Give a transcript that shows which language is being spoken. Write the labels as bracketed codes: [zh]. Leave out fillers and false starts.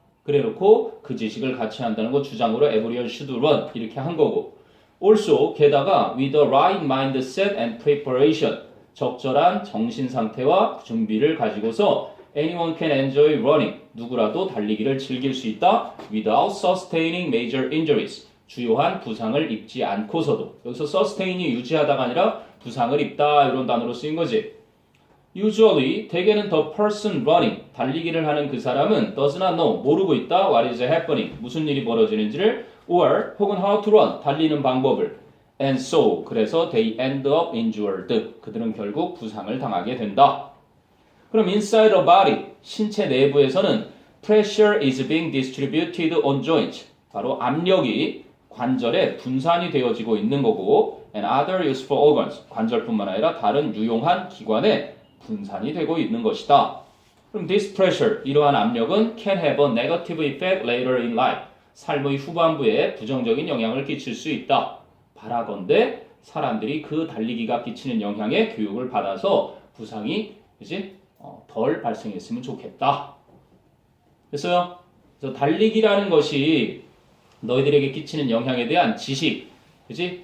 [ko] 그래놓고 그 지식을 같이 한다는 거 주장으로 [en] everyone should run [ko] 이렇게 한 거고, also 게다가 [en] with the right mindset and preparation, [ko] 적절한 정신 상태와 준비를 가지고서 [en] anyone can enjoy running, [ko] 누구라도 달리기를 즐길 수 있다. [en] without sustaining major injuries, [ko] 주요한 부상을 입지 않고서도. 여기서 sustain이 유지하다가 아니라 부상을 입다 이런 단어로 쓰인 거지. [en] Usually, [ko] 대개는 [en] the person running, [ko] 달리기를 하는 그 사람은 [en] does not know, [ko] 모르고 있다. [en] What is happening, [ko] 무슨 일이 벌어지는지를, [en] or [ko] 혹은 [en] how to run, [ko] 달리는 방법을. [en] And so, [ko] 그래서 [en] they end up injured, [ko] 그들은 결국 부상을 당하게 된다. 그럼 [en] inside the body, [ko] 신체 내부에서는 [en] pressure is being distributed on joints, [ko] 바로 압력이 관절에 분산이 되어지고 있는 거고, [en] and other useful organs, [ko] 관절뿐만 아니라 다른 유용한 기관에 분산이 되고 있는 것이다. 그럼 [en] this pressure, [ko] 이러한 압력은 [en] can have a negative effect later in life. [ko] 삶의 후반부에 부정적인 영향을 끼칠 수 있다. 바라건대 사람들이 그 달리기가 끼치는 영향에 교육을 받아서 부상이 그지? 덜 발생했으면 좋겠다. 됐어요? 그래서 달리기라는 것이 너희들에게 끼치는 영향에 대한 지식, 그지?